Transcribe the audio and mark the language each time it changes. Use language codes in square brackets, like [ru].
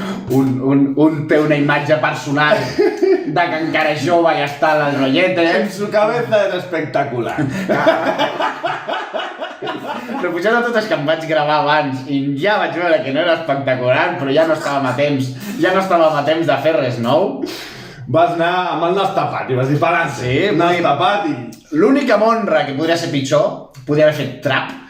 [ca] Un té una imatge personal de que encara és jove i està al rollete. [es] En su cabeza era espectacular. [ca] Però potser de tot és que em vaig gravar abans i ja vaig veure que no era espectacular, però ja no estàvem a temps de fer res nou. Vas anar amb el nas tapat i vas dir parant. Sí, nas tapat i... L'única monra que podria ser pitjor, podria haver fet trap.